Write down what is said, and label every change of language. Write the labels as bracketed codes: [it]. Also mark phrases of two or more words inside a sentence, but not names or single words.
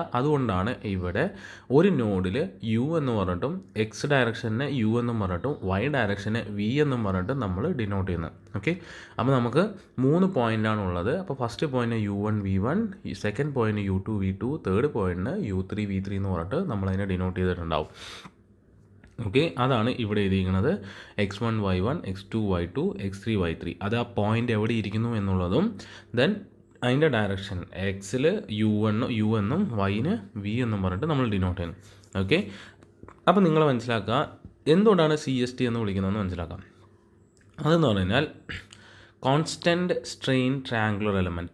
[ml] അതുകൊണ്ടാണ് ഇവിടെ ഒരു നോഡിൽ യു എന്ന് പറഞ്ഞിട്ടും [en] x direction [ml] യു എന്നും പറഞ്ഞിട്ടും [en] y direction [ml] വി എന്നും പറഞ്ഞിട്ടും നമ്മൾ ഡിനോട്ട് ചെയ്യുന്നത്. ഓക്കെ, അപ്പോൾ നമുക്ക് 3 പോയിൻ്റാണ് ഉള്ളത്. അപ്പോൾ [en] first point U1 V1, second point U2 V2, third point U3 V3 [ml] എന്ന് പറഞ്ഞിട്ട് നമ്മളതിനെ ഡിനോട്ട് ചെയ്തിട്ടുണ്ടാവും. ഓക്കെ, അതാണ് ഇവിടെ എഴുതിയിരിക്കുന്നത്. x1 y1, x2 y2, x3 y3. അത് ആ പോയിൻ്റ് എവിടെ ഇരിക്കുന്നു എന്നുള്ളതും ദെൻ അതിൻ്റെ ഡയറക്ഷൻ എക്സിൽ യു എന്നും വൈന് വി എന്നും പറഞ്ഞിട്ട് നമ്മൾ ഡിനോട്ട് ചെയ്യുന്നു. ഓക്കെ, അപ്പോൾ നിങ്ങൾ മനസ്സിലാക്കുക എന്തുകൊണ്ടാണ് CST എന്ന് വിളിക്കുന്നതെന്ന് മനസ്സിലാക്കാം. അതെന്ന് പറഞ്ഞാൽ [en] constant strain triangular element.